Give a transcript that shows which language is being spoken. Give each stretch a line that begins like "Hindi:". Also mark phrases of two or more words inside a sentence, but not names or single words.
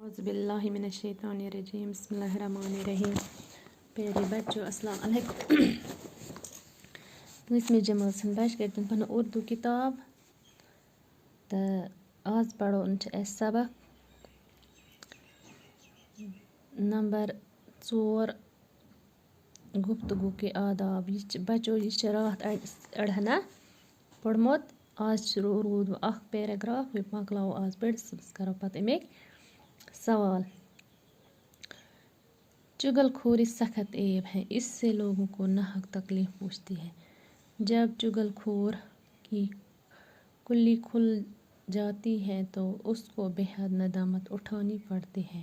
Arabic: اعوذ باللہ من الشیطان الرجیم بسم اللہ الرحمن الرحیم.
Urdu: پیارے بچوں
Arabic: السلام علیکم.
Kashmiri: پٲنٛژمہِ جمٲژ ہٕنٛدۍ بچہٕ کٔرۍ تِم پنُن اُردو کِتاب تہٕ آز پرون چھِ اَسہِ سبق نمبر 4
Urdu: گفتگو کے آداب.
Kashmiri: یہِ چھِ بچو یہِ چھِ راتھ اَڑہنا پوٚرمُت. آز چھِ روٗد وۄنۍ اَکھ پیراگراف یہِ مۄکلاوو آز پٔرِتھ صُبحس کَرو پَتہٕ اَمِکۍ سوال.
Urdu: چغل خوری سخت عیب ہے, اس سے لوگوں کو ناحق تکلیف پہنچتی ہے. جب چغل خور کی کلی کھل جاتی ہے تو اس کو بے حد ندامت اٹھانی پڑتی ہے.